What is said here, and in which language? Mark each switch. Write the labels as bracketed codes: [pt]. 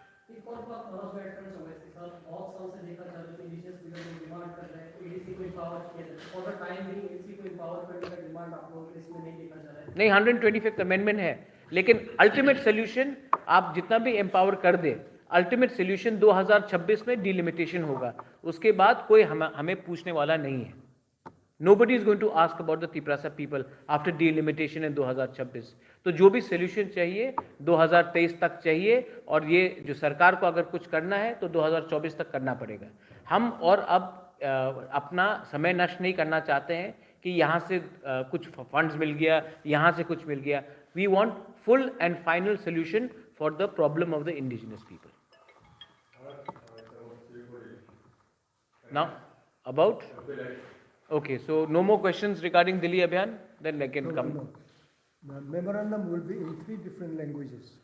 [hi] एक और बात मनोज भाई करना समझते सर, बहुत साल से देखा जा रहा है कि इंडिजिनस लीडर डिमांड कर रहे हैं कि एडीसी को एम्पावर किया जाए. [en] for the time being [hi] ADC को एम्पावर करने का डिमांड आप लोगों के इसमें नहीं देखा जा रहा है. नहीं, 125th अमेंडमेंट है, लेकिन अल्टीमेट सोल्यूशन आप जितना भी एम्पावर कर दे, अल्टीमेट सोल्यूशन 2026 में डिलिमिटेशन होगा. उसके बाद कोई हमें पूछने वाला नहीं है. [en] Nobody is going to ask about the Tiprasa people after delimitation in 2026. [hi] तो जो भी सोल्यूशन चाहिए 2023 तक चाहिए और ये जो सरकार को अगर कुछ करना है तो 2024 तक करना पड़ेगा. हम और अब अपना समय नष्ट नहीं करना चाहते हैं कि यहाँ से कुछ फंड्स मिल गया, यहाँ से कुछ मिल गया. [en] We want full and final solution for the problem of the indigenous people. Now, about? Okay, so no more questions regarding Delhi Abhiyan, then I can come. No. The memorandum will be in 3 different languages.